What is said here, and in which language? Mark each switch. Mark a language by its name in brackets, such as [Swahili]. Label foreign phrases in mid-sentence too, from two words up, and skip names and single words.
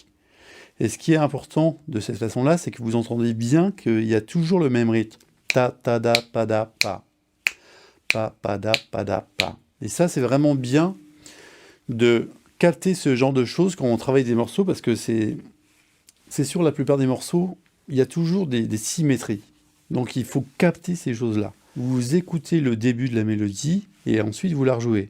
[French] Et ce qui est important de cette façon-là, c'est que vous entendez bien qu'il y a toujours le même rythme. Ta, ta, da, pa, da, pa. Pa, pa, da, pa, da, pa. Et ça, c'est vraiment bien de capter ce genre de choses quand on travaille des morceaux, parce que c'est sur la plupart des morceaux, il y a toujours des symétries. Donc il faut capter ces choses-là. Vous écoutez le début de la mélodie et ensuite vous la rejouez.